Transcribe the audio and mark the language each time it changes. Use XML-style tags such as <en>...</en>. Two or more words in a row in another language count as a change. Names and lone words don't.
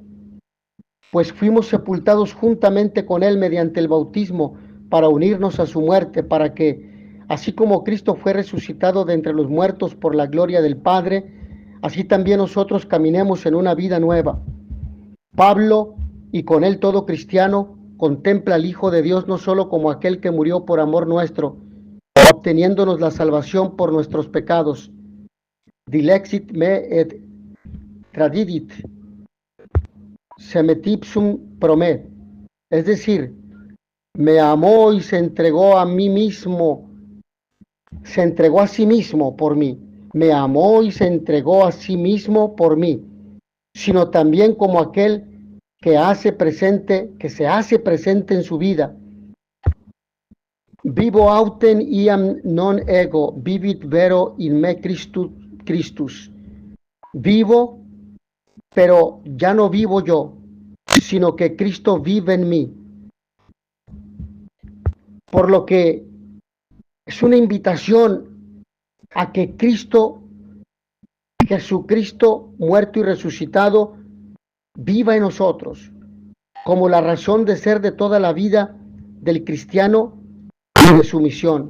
<es>Pues fuimos sepultados juntamente con Él mediante el bautismo para unirnos a su muerte, para que, así como Cristo fue resucitado de entre los muertos por la gloria del Padre, así también nosotros caminemos en una vida nueva. Pablo, y con él todo cristiano, contempla al Hijo de Dios no solo como aquel que murió por amor nuestro, obteniéndonos la salvación por nuestros pecados.</es> <la>Dilexit me et tradidit semetipsum promet.</la> <es>Es decir, me amó y se entregó a mí mismo, se entregó a sí mismo por mí. Me amó y se entregó a sí mismo por mí, sino también como aquel que se hace presente en su vida.</es> <la>Vivo autem iam non ego, vivit vero in me Christus.</la> <es>Vivo, pero ya no vivo yo, sino que Cristo vive en mí. Por lo que es una invitación a que Jesucristo, muerto y resucitado, viva en nosotros, como la razón de ser de toda la vida del cristiano y de su misión.</es>